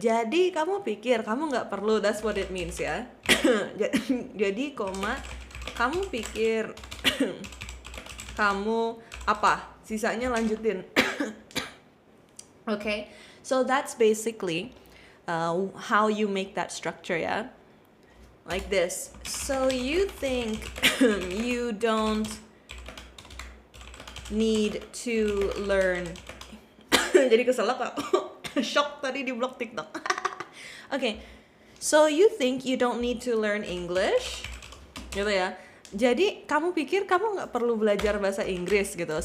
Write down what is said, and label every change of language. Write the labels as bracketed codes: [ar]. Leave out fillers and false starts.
[id] Jadi kamu pikir kamu nggak perlu. [en] That's what it means [id] ya. Jadi koma kamu pikir kamu apa? Sisanya lanjutin. [en] Okay, so that's basically how you make that structure ya. Like this. So you think you don't need to learn. [id] Jadi keselak aku. Shock tadi di blog TikTok. [en] Okay. So you think you don't need to learn English? [id] Gitu ya. Jadi kamu pikir kamu nggak perlu belajar bahasa Inggris gitu.